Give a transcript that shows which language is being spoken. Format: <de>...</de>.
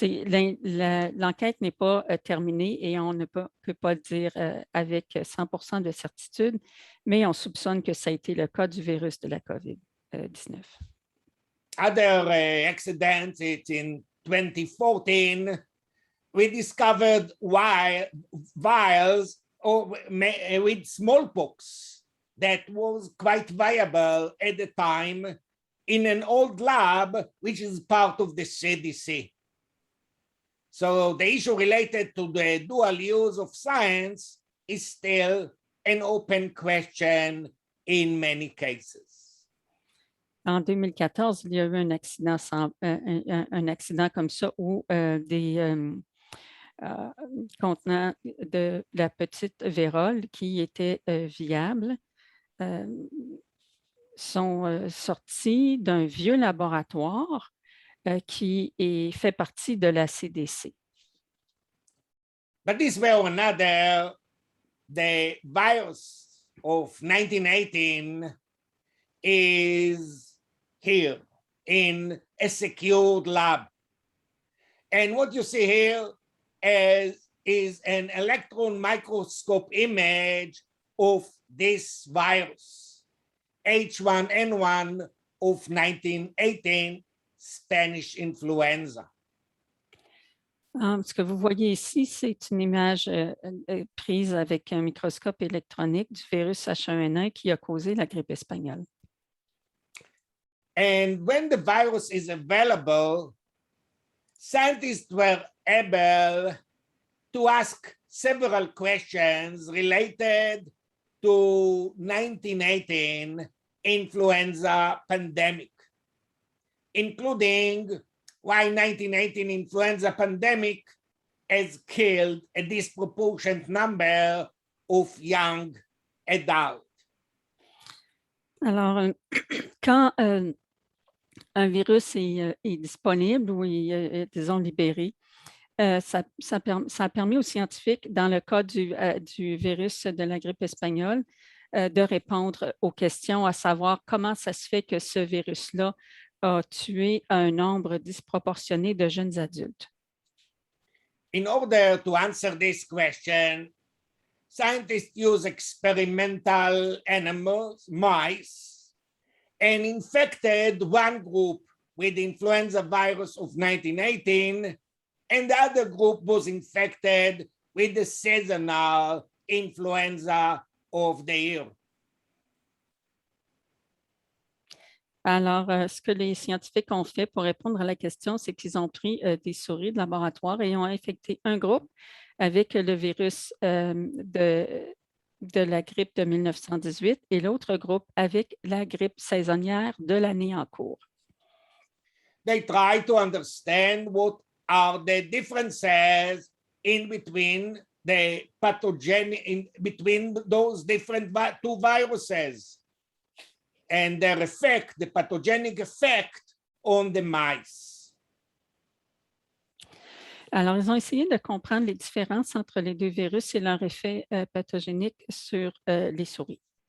<fr>Mais l'enquête n'est pas terminée et on ne peut pas dire avec 100% de certitude, mais on soupçonne que ça a été le cas du virus de la COVID-19.</fr> <en>Other accidents, it's in 2014, we discovered vials with smallpox that was quite viable at the time in an old lab, which is part of the CDC. So the issue related to the dual use of science is still an open question in many cases.</en> <fr>En 2014, il y a eu un accident comme ça où des contenants de la petite vérole qui étaient viables sont sortis d'un vieux laboratoire qui fait partie de la CDC.</fr> <en>But this way or another, the virus of 1918 is here in a secured lab. And what you see here is an electron microscope image of this virus, H1N1 of 1918, Spanish influenza.</en> <fr>Ce que vous voyez ici, c'est une image prise avec un microscope électronique du virus H1N1 qui a causé la grippe espagnole.</fr> <en>And when the virus is available, scientists were able to ask several questions related to 1918 influenza pandemic, including why 1918 influenza pandemic has killed a disproportionate number of young adults.</en> <fr>Alors, quand un virus est disponible ou est, disons, libéré, ça a permis aux scientifiques, dans le cas du virus de la grippe espagnole, de répondre aux questions, à savoir comment ça se fait que ce virus-là a tué un nombre disproportionné de jeunes adultes.</fr> <en>In order to answer this question, scientists use experimental animals, mice, and infected one group with the influenza virus of 1918, and the other group was infected with the seasonal influenza of the year.</en> <fr>Alors, ce que les scientifiques ont fait pour répondre à la question, c'est qu'ils ont pris des souris de laboratoire et ont infecté un groupe avec le virus de la grippe de 1918 et l'autre groupe avec la grippe saisonnière de l'année en cours.</fr> <en>They try to understand what are the differences in between the pathogen, between those different two viruses, and their effect, the pathogenic effect on the mice.</en> <fr>Alors, ils ont essayé de comprendre les différences entre les deux virus et leur effet pathogénique sur les souris.</fr>